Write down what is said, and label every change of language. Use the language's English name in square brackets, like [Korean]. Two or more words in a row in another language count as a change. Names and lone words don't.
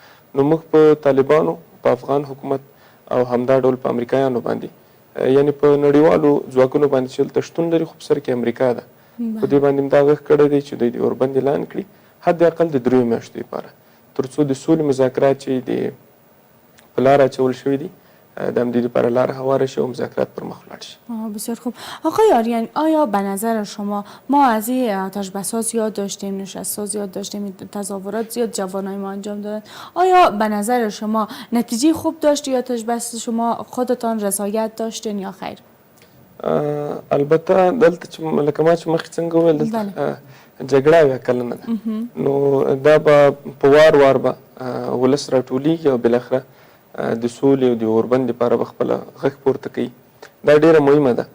[Pashto] نو موږ په طالبانو، په افغان حکومت او همدا ډول په امریکایانو باندې یعنې په نړیوالو ځواکونو باندې چې دلته شتون لري خو په سر کې امریکا ده، په دې باندې دا غږ کړی دی چې دوی د اوربند اعلان کړي حد اقل د 3 میاشتو لپاره تر څو د سولې مذاکرات چې د په لاره اچول شوي دي د همدې لپاره لاره هواره شي او مذاکرات پر مخ ولاړ شي. [Persian] بسیار خوب. آقای آریان، آیا به نظر شما ما از این آتش‌بس‌ها زیاد داشتیم، نشست‌ها زیاد داشتیم، تظاهرات زیاد جوانای ما انجام دادن، آیا به نظر شما نتیجه خوب داشت یا آتش‌بس شما خودتان رضایت داشتین یا خیر؟ [Pashto] البته دلته چې لکه ما چې مخکې څنګه وویل دلته جګړه وه کلنه ده نو دا به په وار وار به ولس راټولیږي او بالاخره د سولې او د اوربند لپاره به خپله غږ پورته کوي. دا ډیره مهمه ده.